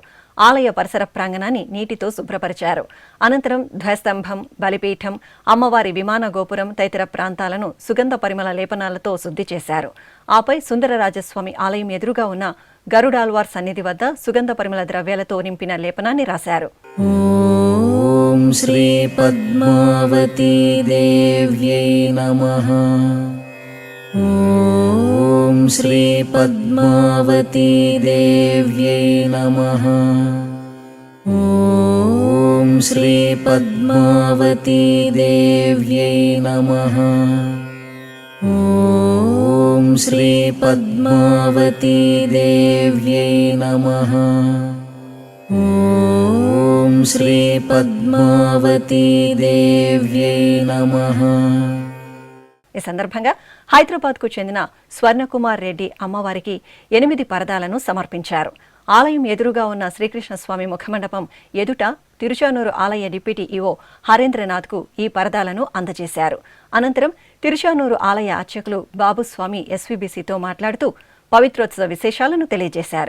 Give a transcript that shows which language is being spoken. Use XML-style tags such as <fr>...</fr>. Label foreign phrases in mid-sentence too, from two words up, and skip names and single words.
<te>ఆలయ పరిసర ప్రాంగణాన్ని నీటితో శుభ్రపరిచారు. అనంతరం ధ్వజస్తంభం, బలిపీఠం, అమ్మవారి విమాన గోపురం తదితర ప్రాంతాలను సుగంధ పరిమళ లేపనాలతో శుద్ధి చేశారు. ఆపై సుందరరాజస్వామి ఆలయం ఎదురుగా ఉన్న గరుడాల్వార్ సన్నిధి వద్ద సుగంధ పరిమళ ద్రవ్యాలతో నింపిన లేపనాన్ని రాశారు.</te> <sa>ఓం శ్రీ పద్మావతీ దేవ్యై నమః. ॐ श्रीपद्मावती देव्यै नमः। ॐ श्रीपद्मावती देव्यै नमः। ॐ श्रीपद्मावती देव्यै नमः। ॐ श्रीपद्मावती देव्यै नमः।</sa> <te>ఈ సందర్భంగా హైదరాబాద్కు చెందిన స్వర్ణకుమార్ రెడ్డి అమ్మవారికి 8 పరదాలను సమర్పించారు. ఆలయం ఎదురుగా ఉన్న శ్రీకృష్ణస్వామి ముఖమండపం ఎదుట తిరుచానూరు ఆలయ డిప్యూటీ ఈవో హరేంద్రనాథ్కు ఈ పరదాలను అందజేశారు. అనంతరం తిరుచానూరు ఆలయ అర్చకులు బాబుస్వామి ఎస్వీబీసీతో మాట్లాడుతూ పవిత్రోత్సవ విశేషాలను తెలియజేశారు.</te>